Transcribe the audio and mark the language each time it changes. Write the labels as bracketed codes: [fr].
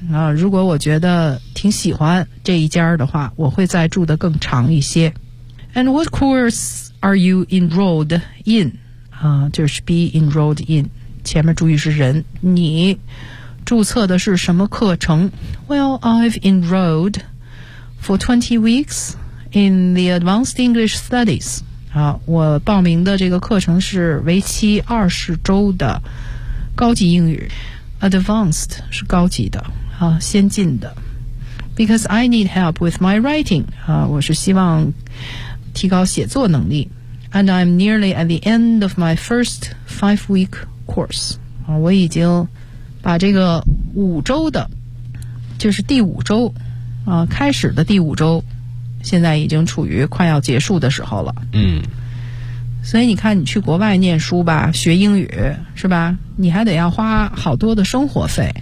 [zh] 啊，如果我觉得挺喜欢这一家的话，我会再住得更长一些。 [en] And what course are you enrolled in? [zh] 啊，就是 [en] be enrolled in. [zh] 前面注意是人，你注册的是什么课程？ [en] Well, I've enrolled for 20 weeks in the advanced English studies. [zh] 啊，我报名的这个课程是为期20周的高级英语。 [en] Advanced [zh] 是高级的，啊，先进的。 [en] Because I need help with my writing. [zh] 啊，我是希望提高写作能力。 [en] And I'm nearly at the end of my first 5-week course. [zh] 啊，我已经把这个5周的，就是第5周，啊，开始的第5周，现在已经处于快要结束的时候了。嗯。所以你看，你去国外念书吧，学英语是吧？你还得要花好多的生活费。